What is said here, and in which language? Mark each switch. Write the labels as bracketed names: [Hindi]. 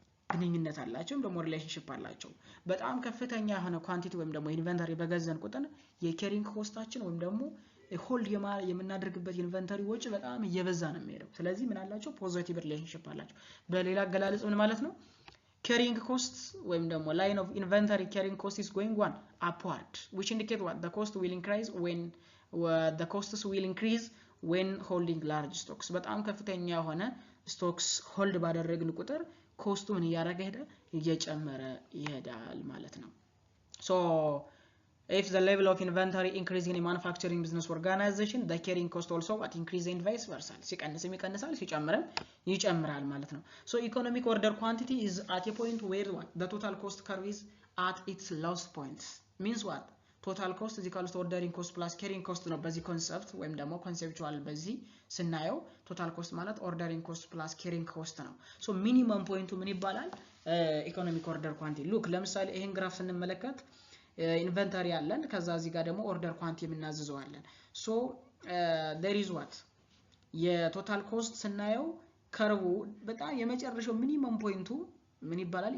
[Amharic] ግንኙነት አላቸው ደግሞ ሪሌሽንሺፕ አላቸው። በጣም ከፍተኛ የሆነ ኳንቲቲ ወይም ደግሞ ኢንቨንተሪ በገዘን ቁጥር የኬሪንግ ኮስታችን ወይም ደግሞ ሆልድ የምናደርግበት ኢንቨንተሪ ወጪ በጣም እየበዛ ነው የሚሄደው። ስለዚህ ምን አላቸው? ፖዚቲቭ ሪሌሽንሺፕ አላቸው። በሌላ አገላለጽ ምን ማለት ነው? [English] carrying cost [Amharic] ወይም ደግሞ [English] line of inventory carrying cost is going one upward which indicate what the cost will increase when the costs will increase when holding large stocks [Amharic] በጣም ከፍተኛ የሆነ ስቶክስ ሆልድ ባደረግን ቁጥር ኮስቱ ምን እያደረገ ይሄዳል? እየጨመረ ይሄዳል ማለት ነው። [English] so if the level of inventory increasing in manufacturing business organization the carrying cost also what increase and vice versa [Amharic] ሲቀንስም ይቀንሳል ሲጨምርም ይጨምራል ማለት ነው። [English] so economic order quantity is at a point where what the total cost curve is at its lowest point means what total cost is equal to ordering cost plus carrying cost [Amharic] ነው በዚህ ኮንሰፕት ወይም ደግሞ ኮንሴፕቹዋል በዚህ ስናየው [English] total cost [Amharic] ማለት ordering cost plus carrying cost ነው። [English] so minimum point [Amharic] ምን ይባላል? [English] economic order quantity look [Amharic] ለምሳሌ ይሄን ግራፍ ስንመለከት ኢንቨንተሪ አለን ከዛ እዚህ ጋር ደግሞ ኦርደር ኳንቲቲ የምናዝዘው አለን። [English] so there is what [Amharic] የቶታል ኮስት ስናየው ከርቡ በጣም የመጨረሻው ሚኒመም ፖይንቱ ምን ይባላል?